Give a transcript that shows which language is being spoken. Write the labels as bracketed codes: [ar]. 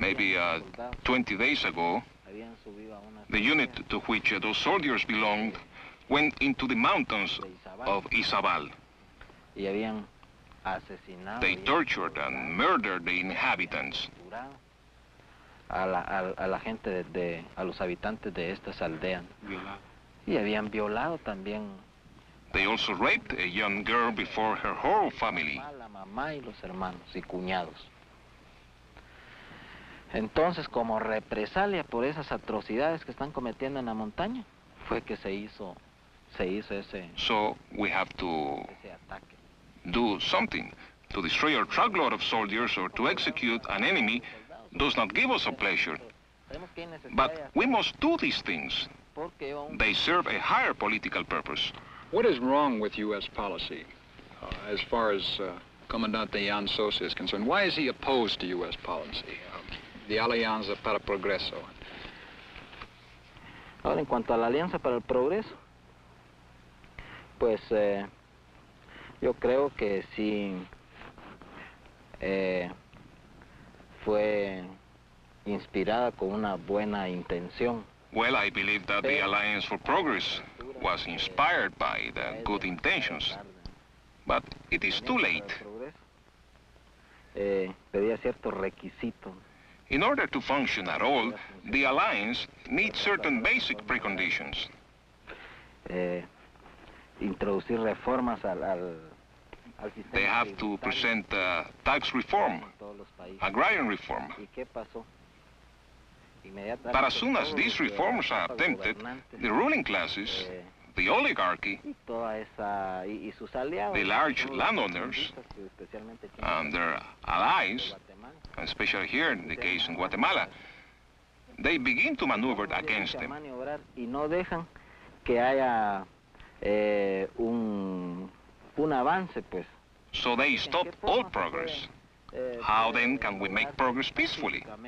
[en] Maybe 20 days ago, the unit to which those soldiers belonged went into the mountains of Izabal. [es] Y habían asesinado. [en] They tortured and murdered the inhabitants. [es] A la gente a los habitantes de estas aldeas. Y habían violado también [en] They also raped a young girl before her whole family. [es] a la mamá y los hermanos y cuñados. Entonces, como represalia por esas atrocidades que están cometiendo en la montaña, fue que se hizo ese [en] So we have to [es] ataque. [en] do something. To destroy our truckload of soldiers or to execute an enemy does not give us a pleasure. But we must do these things. They serve a higher political purpose. What is wrong with U.S. policy as far as Comandante Jan Sosa is concerned? Why is he opposed to U.S. policy, the Alianza para el Progreso? [es] Ahora, en cuanto a la Alianza para el Progreso, pues yo creo que sí fue inspirada con una buena intención. [en] Well, I believe that the Alliance for Progress was inspired by the good intentions. But it is too late. [es] Pedía ciertos requisitos. [en] In order to function at all, the Alliance needs certain basic preconditions. [es] Introducir reformas al sistema. [en] They have to present tax reform, agrarian reform. [es] ¿Y qué pasó? [en] But as soon as these reforms are attempted, the ruling classes, the oligarchy, the large landowners, and their allies, especially here in the case in Guatemala, they begin to maneuver against them. [es] Y no dejan que haya un avance, pues. [en] So they stop all progress. How then can we make progress peacefully?